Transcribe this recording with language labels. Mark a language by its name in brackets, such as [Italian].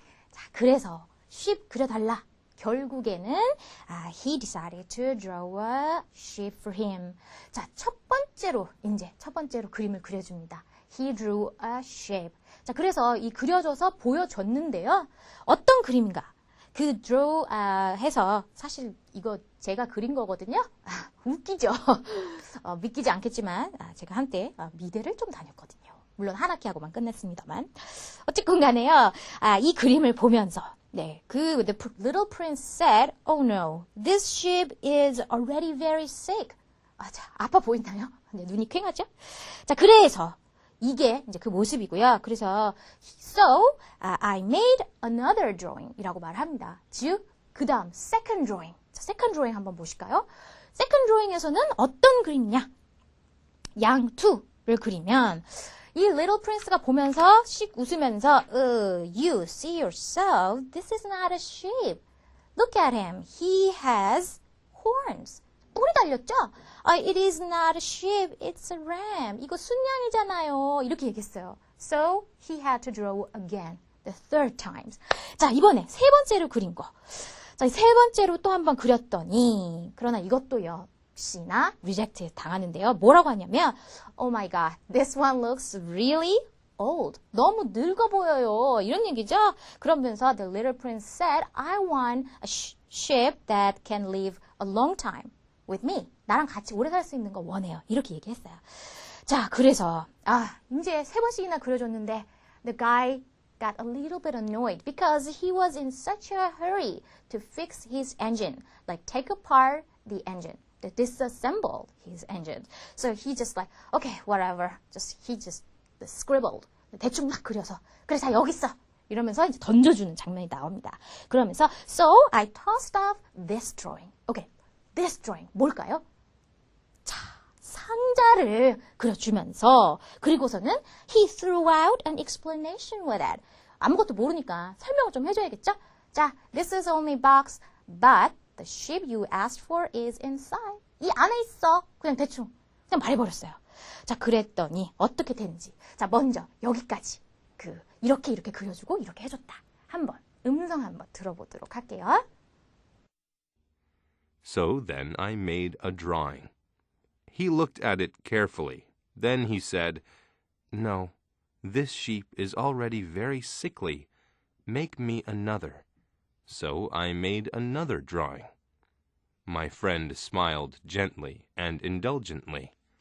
[Korean] 자, 그래서 sheep 그려달라. 결국에는 [English] he decided to draw a sheep for him. [Korean] 자, 첫 번째로 그림을 그려줍니다. [English] He drew a sheep. [Korean] 자, 그래서 이 그려줘서 보여줬는데요. 어떤 그림인가? draw 해서 사실 이거 제가 그린 거거든요. 웃기죠? 믿기지 않겠지만 제가 한때 미대를 좀 다녔거든요. 물론 한 학기하고만 끝냈습니다만. 어쨌건 간에요. 이 그림을 보면서 [English] the little prince said, "Oh no, this sheep is already very sick." [Korean] 자, 아파 보이나요? 눈이 퀭하죠? 자, 그래서 이게 이제 그 모습이고요. 그래서 [English] so I made another drawing [Korean] 이라고 말합니다. 즉, 그 다음 second drawing. 자, second drawing 한번 보실까요? second drawing에서는 어떤 그림이냐? 양투를 그리면 이 Little Prince가 보면서 씩 웃으면서 [English] You see yourself. This is not a sheep. Look at him. He has horns. [Korean] 뿔이 달렸죠? [English] It is not a sheep. It's a ram. [Korean] 이거 순양이잖아요. 이렇게 얘기했어요. [English] So he had to draw again. The third time. [Korean] 자, 이번에 세 번째로 그린 거. 자, 세 번째로 또 한 번 그렸더니 그러나 이것도 역시나 리젝트 당하는데요. 뭐라고 하냐면 [English] Oh my god, this one looks really old. [Korean] 너무 늙어 보여요. 이런 얘기죠. 그러면서 [English] the little prince said, I want a sheep that can live a long time with me. [Korean] 나랑 같이 오래 살 수 있는 거 원해요. 이렇게 얘기했어요. 자, 그래서 이제 세 번씩이나 그려줬는데 [English] the guy got a little bit annoyed because he was in such a hurry to fix his engine, like take apart the engine, to disassemble his engine. So he just like, okay, whatever. He just scribbled. [Korean] 대충 막 그려서 그래, 자, 여기 있어. 이러면서 이제 던져주는 장면이 나옵니다. 그러면서 [English] so I tossed off this drawing. Okay, this drawing [Korean] 뭘까요? 자, 상자를 그려주면서 그리고서는 [English] he threw out an explanation with it. [Korean] 아무것도 모르니까 설명을 좀 해줘야겠죠? [English] 자, this is only box, but the sheep you asked for is inside. [Korean] 이 안에 있어. 그냥 대충 그냥 말해버렸어요. 자, 그랬더니 어떻게 되는지. 자, 먼저 여기까지 이렇게 그려주고 이렇게 해줬다. 한번 음성 한번 들어보도록 할게요. [English] So then I made a drawing. He looked at it carefully. Then he said, No, this sheep is already very sickly. Make me another. So I made another drawing. My friend smiled gently and indulgently.